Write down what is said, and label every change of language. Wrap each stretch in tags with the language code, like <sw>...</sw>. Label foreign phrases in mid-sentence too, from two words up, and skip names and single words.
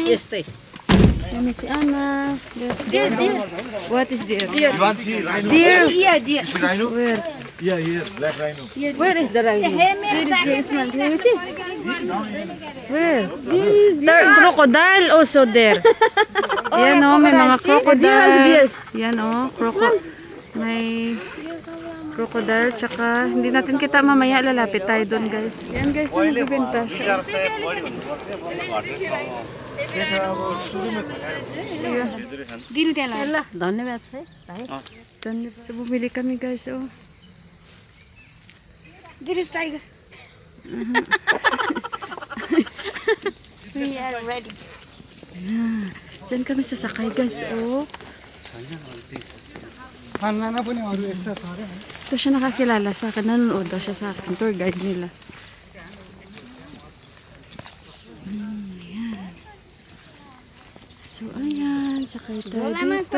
<en>Let me see Anna. Deer. What is deer? You want to see rhino? Deer. Yeah, dear. You see rhino? Where? Yeah, here, black rhino. Where is the rhino? Where? There, crocodile also there.</en> <tl>Yan o, may mga crocodile. Yan o, may crocodile. Tsaka, hindi natin kita mamaya. Lalapit tayo doon guys. Yan guys, yung nagbibenta siya.</tl> <ne>धन्यवाद छ</ne> <tl>Dhanyabad. So, bumili kami guys oh.</tl> <en>There is tiger. We are ready.</en> <tl>Diyan kami sasakay guys oh. Ito siya nakakilala sa akin. Nanonood daw siya sa akin.</tl> <en>Tour guide</en> <tl>nila. Ayan. So ayan. Sakay tayo dito.</tl>